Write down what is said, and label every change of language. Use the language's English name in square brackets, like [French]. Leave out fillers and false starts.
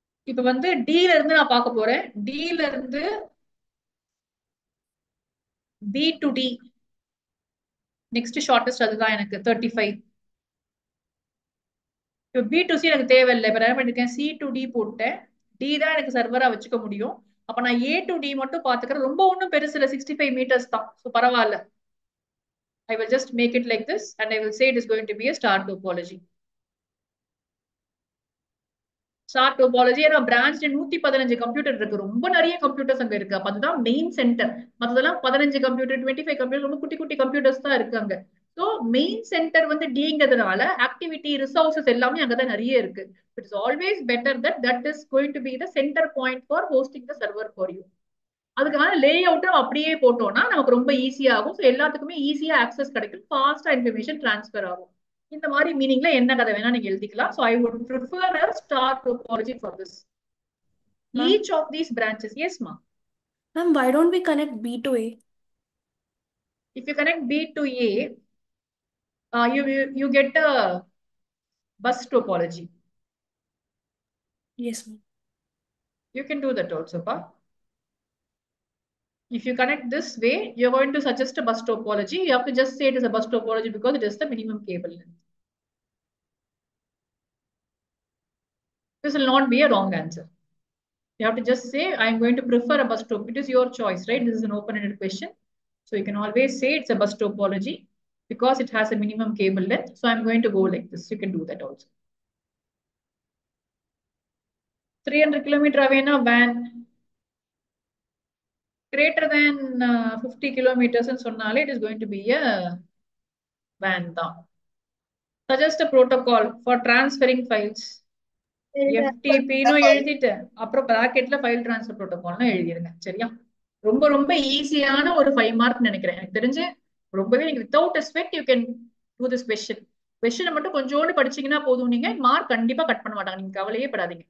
[Tamil] இப்ப வந்து டீல இருந்து நான் பார்க்க போறேன். டீல இருந்து B to D next shortest அதுதான் எனக்கு 35. இப்போ B to C எனக்கு தேவையில்லை. இப்ப என்ன பண்ணிருக்கேன், C to D போட்டேன். D தான் எனக்கு சர்வரா வச்சுக்க முடியும். அப்ப நான் A to D மட்டும் பாத்துக்கிறேன். ரொம்ப ஒன்றும் பெருசு இல்லை, 65 மீட்டர்ஸ் தான். ஸோ பரவாயில்ல. [English] I will just make it like this and I will say it is going to be a star topology. Star topology. [Tamil] ஏன்னா பிரான்ச்ல 115 கம்ப்யூட்டர் இருக்கு, ரொம்ப நிறைய கம்ப்யூட்டர்ஸ் அங்க இருக்கு. அப்ப அதுதான் மெயின் சென்டர். மத்ததெல்லாம் 15 கம்ப்யூட்டர், 25 கம்ப்யூட்டர், ரொம்ப குட்டி குட்டி கம்ப்யூட்டர்ஸ் தான் இருக்கு அங்க. ஸோ மெயின் சென்டர் வந்து டிங்கிறதுனால ஆக்டிவிட்டி ரிசோர்சஸ் எல்லாமே அங்கதான் நிறைய இருக்கு. [English] It's always better that that is going to be the centre point for hosting the server for you. [Tamil] அதுக்கான லே அவுட்டும் அப்படியே போட்டோம்னா நமக்கு ரொம்ப ஈஸியா ஆகும். ஸோ எல்லாத்துக்குமே ஈஸியா ஆக்சஸ் கிடைக்கும், ஃபாஸ்டா இன்ஃபர்மேஷன் டிரான்ஸ்ஃபர் ஆகும். இந்த மாதிரி மீனிங்ல என்ன கதை வேணா நீங்க எழுதிக்கலாம். [English] So I would prefer a star topology for this. Ma'am? Each of these branches. Yes, ma. Ma'am, why don't we connect B to A? If you connect B to A, you get a bus topology. Yes, ma'am. You can do that also, pa. If you connect this way, you're going to suggest a bus topology. You have to just say it is a bus topology because it is the minimum cable length. This will not be a wrong answer. You have to just say, I'm going to prefer a bus top. It is your choice, right? This is an open-ended question. So you can always say it's a bus topology because it has a minimum cable length. So I'm going to go like this. You can do that also. 300 kilometer away na van. Greater than 50 kilometers and sonale, it is going to be a van. Suggest a protocol for transferring files. [Tamil] FTP னு எழுதிட்டு அப்புறம் பிராக்கெட்ல file transfer ப்ரோட்டோகால்னு எழுதிருங்க. சரியா? ரொம்ப ரொம்ப ஈஸியான ஒரு 5 mark நினைக்கிறேன். எனக்கு தெரிஞ்சு ரொம்பவே நீங்க [English] Without sweat you can do this question. [Tamil] கொஸ்டினை மட்டும் கொஞ்சோண்டு படிச்சீங்கன்னா போதும், நீங்க மார்க் கண்டிப்பா கட் பண்ண மாட்டாங்க. நீங்க கவலையே படாதீங்க.